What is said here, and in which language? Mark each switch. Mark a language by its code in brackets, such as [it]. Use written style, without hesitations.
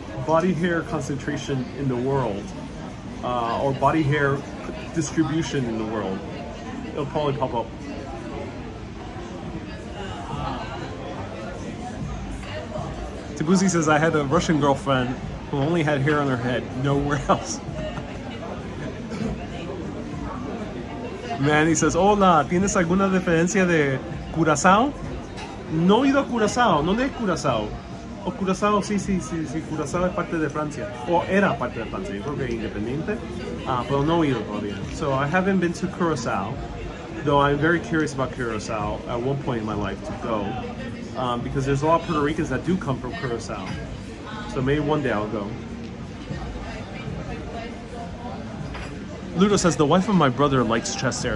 [en] body hair concentration in the world, or body hair distribution in the world, it'll probably pop up. Tabuzi says, I had a Russian girlfriend who only had hair on her head, nowhere else. Man, he says, [es] hola, ¿tienes alguna referencia de Curazao? No he ido a Curazao, ¿dónde es Curazao? O Curazao, sí, Curazao es parte de Francia, o era parte de Francia, yo creo que independiente, pero no he ido todavía. [en] So I haven't been to Curacao, though I'm very curious about Curacao at one point in my life to go, because there's a lot of Puerto Ricans that do come from Curacao. So maybe one day I'll go. Ludo says, the wife of my brother likes chest hair.